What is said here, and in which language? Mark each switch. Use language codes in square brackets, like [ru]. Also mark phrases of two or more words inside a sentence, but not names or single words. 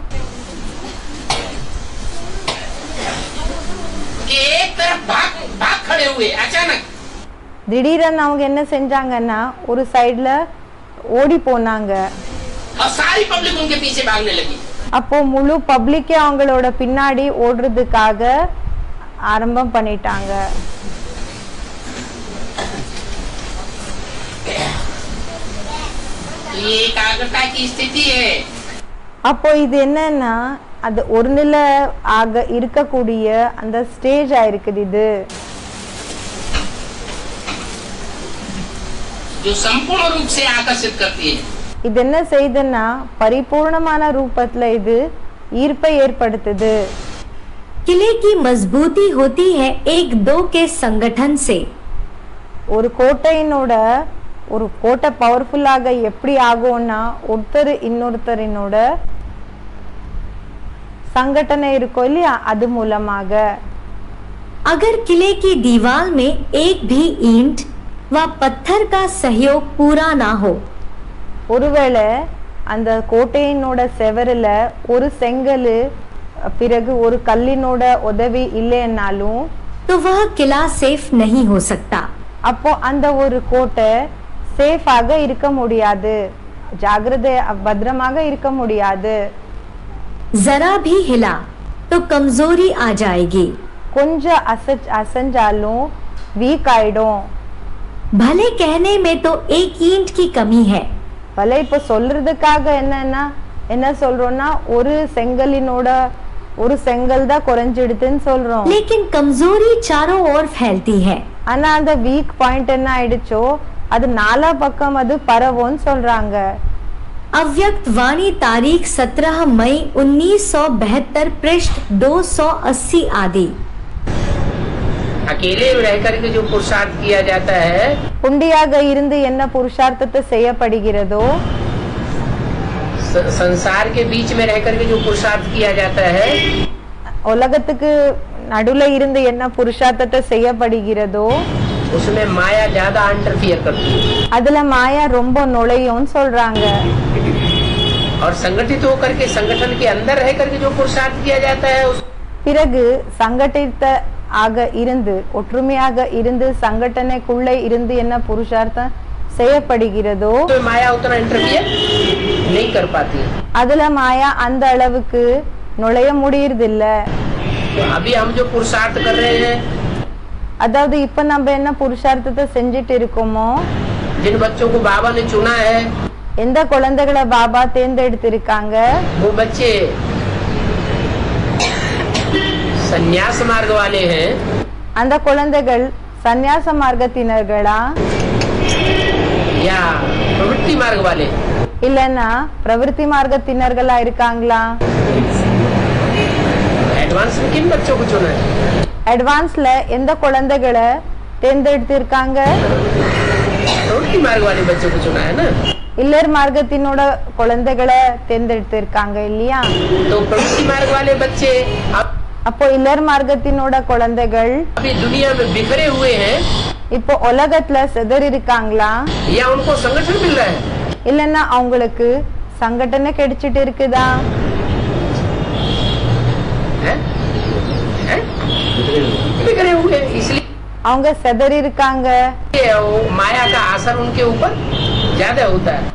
[hi] कि एक तरफ भाग खड़े हुए अचानक, [ta] திடீரென்னு அவங்க என்ன செஞ்சாங்கன்னா ஒரு சைடுல ஓடி போனாங்க। [hi] और सारी पब्लिक उनके पीछे भागने लगी। [ta] அப்போ முழு பப்ளிக்கே அவங்களோட பின்னாடி ஓடுறதுக்காக ஆரம்பம் பண்ணிட்டாங்க। [hi] ये एकाग्रता की स्थिति है। [ta] அப்போ இது என்னன்னா அது ஒரு நிலை ஆக இருக்கக்கூடிய அந்த ஸ்டேஜ் ஆயிருக்குது। இது [hi] जो संपूर्ण रूप से आकर्षित करती है। [ta] இது என்ன செய்யுதுன்னா பரிபூர்ணமான ரூபத்துல இது ஈர்ப்பை ஏற்படுத்துது। [hi] किले की मजबूती होती है एक दो के संगठन से। [ta] ஒரு கோட்டையினோட ஒரு கோட்டை பவர்ஃபுல்லாக எப்படி ஆகும்னா ஒருத்தர் இன்னொருத்தரினோட संगठन இருக்கோ இல்லையா அது மூலமாக। [hi] अगर किले की दीवार में एक भी ईंट व पत्थर का सहयोग पूरा ना हो, [ta] ஒருவேளை அந்த கோட்டையினோட செவருல ஒரு செங்கல் பிறகு ஒரு கல்லினோட உதவி இல்லைன்னாலும் [hi] तो वह किला सेफ नहीं हो सकता। [ta] அப்போ அந்த ஒரு கோட்டை சேஃபாக இருக்க முடியாது, ஜாகிரதை பத்திரமாக இருக்க முடியாது। [hi] जरा भी हिला तो कमजोरी आ जाएगी। [ta] கொஞ்சம் அசைஞ்சாலும் வீக் ஆயிடும்। [hi] भले कहने में तो एक ईंट की कमी है, [ta] பல இப்ப சொல்றதுக்காக என்ன சொல்றோம்னா ஒரு செங்கலினோட ஒரு செங்கல் தான் குறைஞ்சிடுதுன்னு சொல்றோம், [hi] लेकिन कमजोरी चारों ओर फैलती है। [ta] ஆனா அந்த [en] weak point [ta] என்ன ஆயிடுச்சோ அது நாலா பக்கம் அது பரவும்னு சொல்றாங்க। [hi] अव्यक्त वाणी तारीख 17 मई 1972 पृष्ठ 280 आदि। अकेले रह करके जो पुरुषार्थ किया जाता है, [ta] உண்டியாக இருந்து என்ன புருஷார்த்தத்தை செய்யப்படுகிறதோ, [hi] संसार के बीच में रह करके जो पुरुषार्थ किया जाता है, [ta] உலகத்துக்கு நடுவுல இருந்து என்ன புருஷார்த்தத்தை செய்யப்படுகிறதோ [hi] उसमें माया ज्यादा इंटरफियर करती है। [ta] அதுல மாயா ரொம்ப நுழையும்னு சொல்றாங்க। [hi] और संगठित होकर के संगठन के अंदर रह करके जो पुरुषार्थ किया जाता है [ta] பிறகு சங்கட்டித்த ஆக இருந்து ஒற்றுமையாக இருந்து சங்கடனைக்குள்ளே இருந்து என்ன புருஷார்த்தம் செய்யப்படுகிறதோ [hi] तो माया उतना इंटरफियर नहीं कर पाती है। [ta] அதுல மாயா அந்த அளவுக்கு நுழைய முடியறதில்ல। [hi] तो अभी हम जो पुरुषार्थ कर रहे हैं, [ta] அதாவது இப்ப நம்ம என்ன புருஷார்த்தத்தை செஞ்சிட்டு இருக்கோமோ, [hi] जिन बच्चों को बाबा ने चुना है, [ta] எந்த குழந்தைகளை பாபா தேர்ந்தெடுத்திருக்காங்க, [hi] वो बच्चे संन्यास मार्ग वाले हैं [ta] அந்த குழந்தைகள் சந்நியாச மார்க்கத்தினர்களா [hi] या प्रवृत्ति मार्ग वाले? [ta] இல்லன்னா பிரவೃತ್ತಿ மார்க்கத்தினர்களா இருக்காங்களா? [hi] एडवांस में किन बच्चों को चुना है? [ta] அட்வான்ஸ்ல எந்த குழந்தைகளை தேர்ந்தெடுத்திருக்காங்க? [hi] प्रवृत्ति मार्ग वाले बच्चों को चुना है ना। [ta] இல்லர் மார்க்கத்தினோட குழந்தைகளை தேர்ந்தெடுத்திருக்காங்க இல்லையா? [hi] तो प्रवृत्ति मार्ग वाले बच्चे [ta] அப்போ இல்லர் மார்க்கத்தினோட குழந்தைகள் [hi] अभी दुनिया में बिखरे हुए हैं [ta] இப்போ உலகத்துல சிதறி இருக்காங்களா? [hi] या उनको संगठन मिल रहा है? [ta] இல்லைன்னா அவங்களுக்கு சங்கடனை கிடைச்சிட்டு இருக்குதா? [hi] बिगड़े हुए इसलिए [ta] அவங்க செதறி இருக்காங்க. [hi] माया का असर उनके ऊपर ज्यादा होता है.